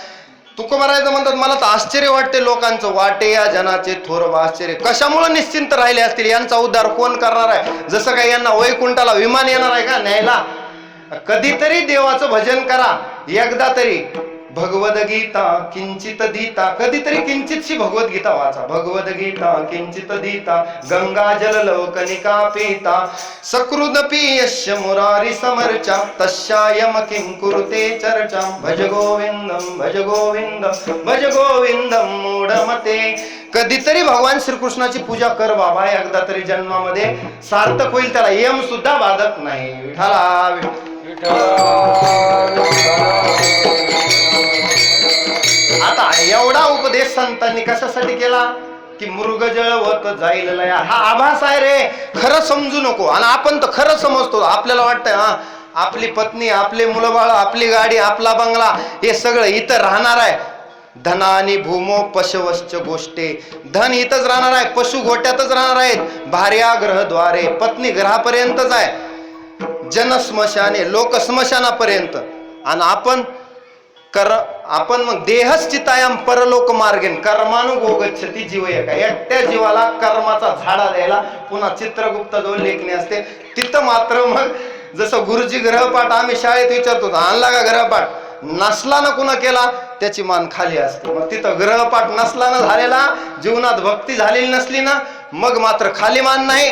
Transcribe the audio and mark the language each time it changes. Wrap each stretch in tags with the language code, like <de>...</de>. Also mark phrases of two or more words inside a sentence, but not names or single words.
<mr>तुकोबारायचं म्हणतात मला तर आश्चर्य वाटते लोकांचं, वाटे या जनाचे थोर आश्चर्य, कशामुळे निश्चिंत राहिले असतील, यांचा उद्धार कोण करणार आहे. जसं काय यांना वैकुंठाला विमान येणार आहे का न्यायला. कधीतरी देवाचं भजन करा, एकदा तरी</mr> <sa>भगवद्गीता किंचित दीता,</sa> <mr>कधीतरी किंचितशी भगवद्गीता वाचा.</mr> <sa>भगवद्गीता किंचित दीता, गंगा जल लवकनिका पीता, सकृदपि यस्य मुरारी समर्चा, तस्यायम किं कुरुते चर्चा. भज गोविंदम भज गोविंदम भज गोविंदम मूढमते.</sa> <mr>कधीतरी भगवान श्रीकृष्णाची पूजा कर बाबा, एकदा तरी जन्मामध्ये सार्थक होईल, त्याला यम सुद्धा बाधक नाही. विठाला आता एवढा उपदेश संतांनी कशासाठी केला की मृगजळवत जाईल लया. हा आभास आहे रे, खरं समजू नको. आणि आपण तर खरं समजतो, आपल्याला वाटतंय हा आपली पत्नी, आपले मुलं बाळ, आपली गाडी, आपला बंगला, हे सगळं इथं राहणार आहे.</mr> <sa>धनानी भूमो पशवश्च गोष्टे.</sa> <mr>धन इथंच राहणार आहे, पशु गोट्यातच राहणार आहेत,</mr> <sa>भार्या ग्रहद्वारे,</sa> <mr>पत्नी ग्रहापर्यंतच आहे,</mr> <sa>जन स्मशाने,</sa> <mr>लोक स्मशानापर्यंत. आणि आपण मग</mr> <sa>देहच चितायाम परलोक मार्गेन कर्मानुगो गच्छति जीव एका.</sa> <mr>एकट्या जीवाला कर्माचा झाडा द्यायला पुन्हा चित्रगुप्ताजवळ लेखणी असते. तिथं मात्र मग जसं गुरुजी ग्रहपाठ आम्ही शाळेत विचारतो, आणला का ग्रहपाठ, नसला ना कुणा केला त्याची मान खाली असते. मग तिथं ग्रहपाठ नसला ना झालेला, जीवनात भक्ती झालेली नसली ना, मग मात्र खाली मान नाही.</mr>